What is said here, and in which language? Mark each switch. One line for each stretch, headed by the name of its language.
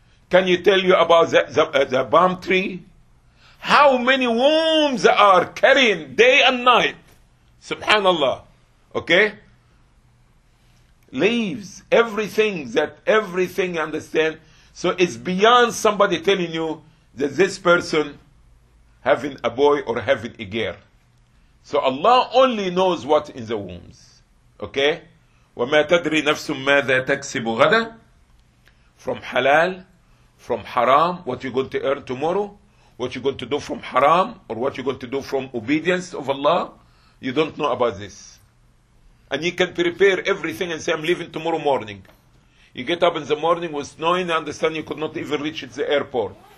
English: Can you tell you about the palm tree? How many wombs are carrying day and night? Subhanallah. Okay? Leaves. Everything that everything you understand. So it's beyond somebody telling you that this person having a boy or having a girl. So Allah only knows what's in the wombs. Okay?
Arabic: وَمَا تَدْرِي نَفْسٌ مَاذَا تَكْسِبُ غَدًا.
English: From halal from haram, what you're going to earn tomorrow, what you're going to do from haram, or what you're going to do from obedience of Allah, you don't know about this. And you can prepare everything and say, I'm leaving tomorrow morning. You get up in the morning, was snowing, I understand you could not even reach the airport.